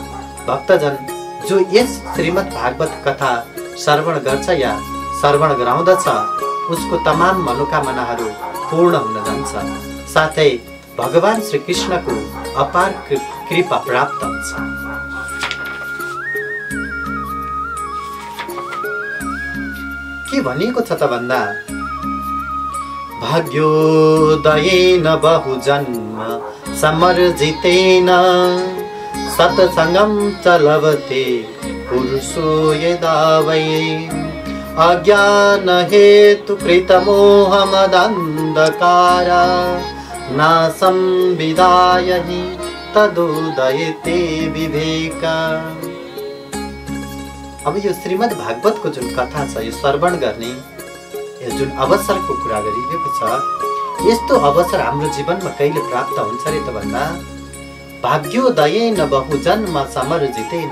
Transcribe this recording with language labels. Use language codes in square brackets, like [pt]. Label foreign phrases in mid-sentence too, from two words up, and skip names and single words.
[ne] भक्तजन जो यस श्रीमद् भागवत कथा श्रवण गर्छ या श्रवण गराउँदछ, उसको तमाम मनोकामनाहरू पूर्ण हुन जान्छ। साथै भगवान श्री कृष्णको अपार कृपा प्राप्त हुन्छ। के भनिएको छ त भन्दा, [sa] भाग्योदयेन बहुजन्म समर्जितेन सत्संगम च लभते पुरुषो यदा वै अज्ञान हेतु कृत मोह मदंधकार नासं विदाय हि तदुदयते विवेका। [ne] अब यो श्रीमद् भागवतको जुन कथा छ, यो श्रवण गर्ने यो जुन अवसरको कुरा गरिएको छ, यस्तो अवसर हाम्रो जीवनमा कहिले प्राप्त हुन्छ रे त भन्दा, [sa] भाग्योदयेन बहुजन्म समर्जितेन।